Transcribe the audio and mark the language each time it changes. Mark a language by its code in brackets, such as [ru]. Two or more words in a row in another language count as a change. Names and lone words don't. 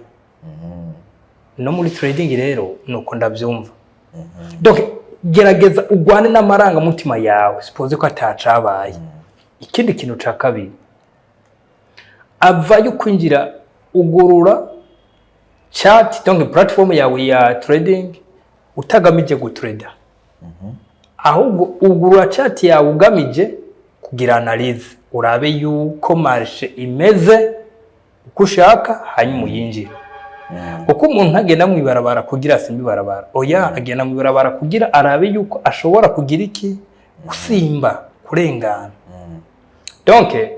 [rn] No muri trading rero nuko ndavyumva. Donc gerageza ugwane n'amaranga mutima yawe, suppose ko atacabaye. Ikindi kintu ca kabiri, avayo kwinjira ugurura chat, donc platform yawe ya trading utagamije gutrader. Ahubwo ugurura chat yawe ugamije kugira analyze, urabe yuko marché imeze uko ushaka hanyuma uyinjira. kuko umuntu agenda mu ibarabara kugira simba ibarabara oya agenda mu ibarabara kugira arabe yuko ashobora kugira iki gusimba kurengana donc